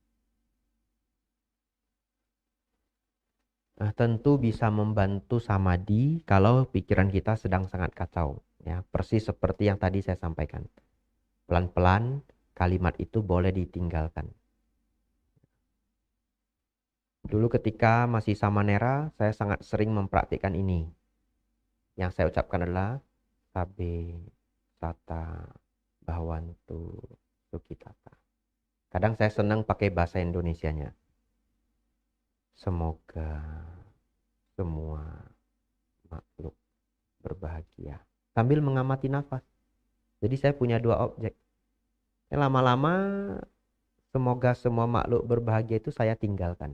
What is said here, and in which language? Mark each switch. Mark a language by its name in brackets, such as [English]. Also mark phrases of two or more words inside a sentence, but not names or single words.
[Indonesian] nah, tentu bisa membantu samadhi kalau pikiran kita sedang sangat kacau ya, persis seperti yang tadi saya sampaikan. Pelan-pelan kalimat itu boleh ditinggalkan. Dulu ketika masih samanera, saya sangat sering mempraktikkan ini. Yang saya ucapkan adalah [Pali] sabe, sata, bhavantu, sukhitata. [Indonesian] Kadang saya senang pakai bahasa Indonesianya. Semoga semua makhluk berbahagia. Sambil mengamati nafas. Jadi saya punya 2 objek. Lama-lama semoga semua makhluk berbahagia itu saya tinggalkan.